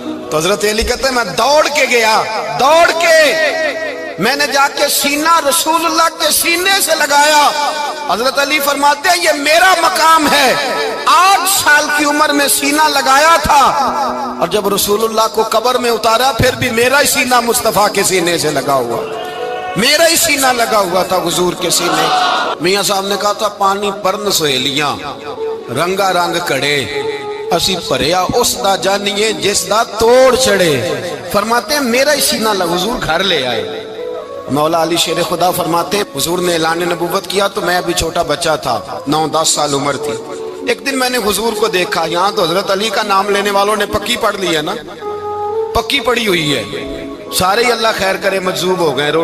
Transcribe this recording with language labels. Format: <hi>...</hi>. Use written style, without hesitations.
<ur>تو حضرت علی کہتے ہیں میں دوڑ کے گیا, میں نے جا کے سینہ رسول اللہ کے سینے سے لگایا. حضرت علی فرماتے ہیں یہ میرا مقام ہے, 8 سال کی عمر میں سینہ لگایا تھا, اور جب رسول اللہ کو قبر میں اتارا پھر بھی میرا ہی سینہ مصطفیٰ کے سینے سے لگا ہوا, میرا ہی سینہ لگا ہوا تھا حضور کے سینے.</ur> <pa>میاں صاحب نے کہا تھا پانی پرن سہیلیاں رنگا رنگ کڑے, اسی پریا اس دا جانیے جس دا توڑ چڑے.</pa> <ur>فرماتے ہیں میرا ہی سینہ لگا, حضور گھر لے آئے. مولا علی شیر خدا فرماتے حضور نے اعلان نبوت کیا تو میں ابھی چھوٹا بچہ تھا, 9-10 سال عمر تھی. ایک دن میں نے حضور کو دیکھا, یہاں تو حضرت علی کا نام لینے والوں نے پکی پڑھ لی ہے نا, پکی پڑھی ہوئی ہے, سارے ہی اللہ خیر کرے مجذوب ہو گئے.</ur>